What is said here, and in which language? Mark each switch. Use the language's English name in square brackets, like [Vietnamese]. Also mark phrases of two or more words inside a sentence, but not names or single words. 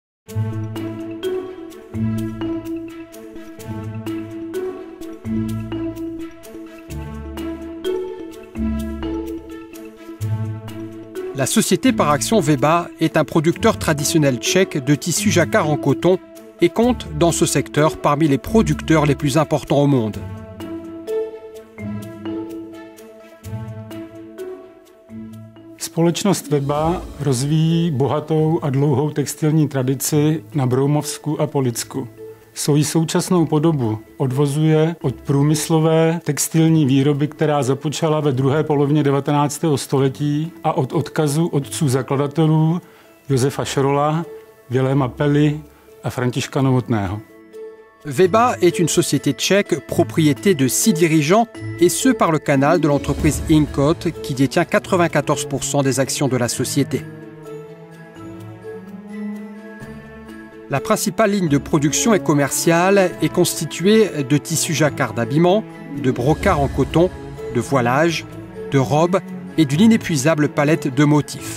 [French] La société par action Weba est un producteur traditionnel tchèque de tissus jacquard en coton et compte dans ce secteur parmi les producteurs les plus importants au monde. [Czech] Společnost Weba rozvíjí bohatou a dlouhou textilní tradici na Broumovsku a Politsku. Svoji současnou podobu odvozuje od průmyslové textilní výroby, která započala ve druhé polovině 19. století a od odkazu otců zakladatelů Josefa Šrola, Viléma Pelly a Františka Novotného. [French] Weba est une société tchèque, propriété de 6 dirigeants, et ce par le canal de l'entreprise Inkot, qui détient 94% des actions de la société. La principale ligne de production et commerciale est constituée de tissus jacquard d'habillement, de brocart en coton, de voilage, de robes et d'une inépuisable palette de motifs.